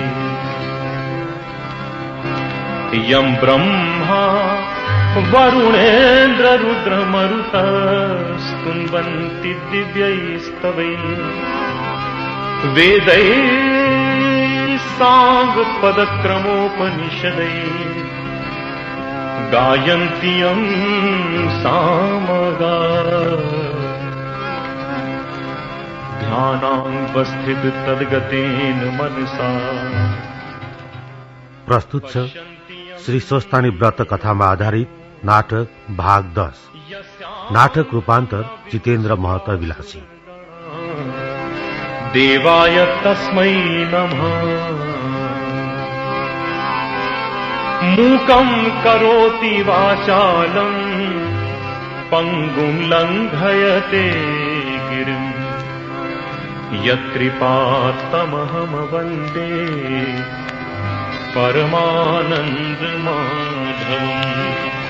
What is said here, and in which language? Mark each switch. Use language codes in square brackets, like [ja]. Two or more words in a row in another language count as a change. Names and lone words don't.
[sa] यं ब्रह्मा वरुणेन्द्र रुद्रमरुतः स्तुन्वन्ति दिव्यैस्तवैः वेदैः साङ्गपदक्रमोपनिषदैः गायन्ति यं सामगाः ध्यानावस्थित तद्गतेन मनसा। [ne] प्रस्तुत छ श्री स्वस्तानी व्रत कथामा आधारित नाटक भाग 10। नाटक रूपान्तर जितेन्द्र महतो विलासी। [sa] देवाय तस्मै नमः। मूकं करोति वाचालं पंगुं लंघयते गिरिं यत्कृपात्तमहं वन्दे परमानन्दमाधवम्।